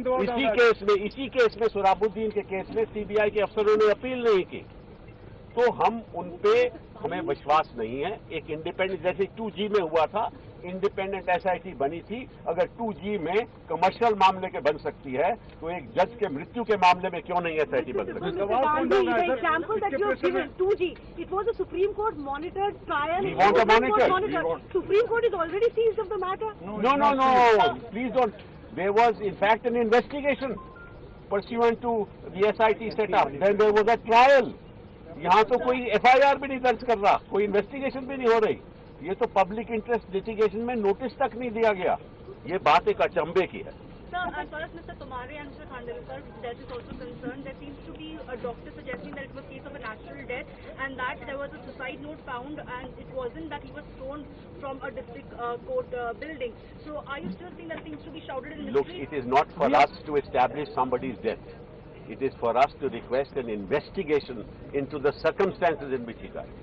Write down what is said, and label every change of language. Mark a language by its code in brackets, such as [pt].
[hi] इसी केस में सोहराबुद्दीन के केस में सीबीआई के अफसरों ने अपील नहीं की. तो हम उन पे हमें विश्वास नहीं है. एक इंडिपेंडेंट, जैसे 2G में हुआ था, इंडिपेंडेंट एसआईटी बनी थी. अगर 2G में कमर्शियल मामले के बन सकती है, तो एक जज के मृत्यु के मामले में क्यों नहीं एसआईटी बन सकती? [en] The example that you have given, 2G, it was a Supreme Court monitored trial. We want to monitor. Supreme Court is already seized of the matter. No. Please don't. There was, in fact, an investigation pursuant to the SIT setup. Then there was a trial. [hi] यहाँ तो कोई FIR भी नहीं दर्ज कर रहा, कोई investigation भी नहीं हो रही. ये तो पब्लिक इंटरेस्ट लिटिगेशन में नोटिस तक नहीं दिया गया. ये बात एक अचंभे की है. [en] Sir, as far as Mr. Tomare and Mr. Khandelkar's death is also concerned, there seems to be a doctor suggesting that it was a case of a natural death and that there was a suicide note found and it wasn't that he was thrown from a district court building. So are you still saying that things to be shrouded in mystery? Look, it is not for us to establish somebody's death. It is for us to request an investigation into the circumstances in which he died.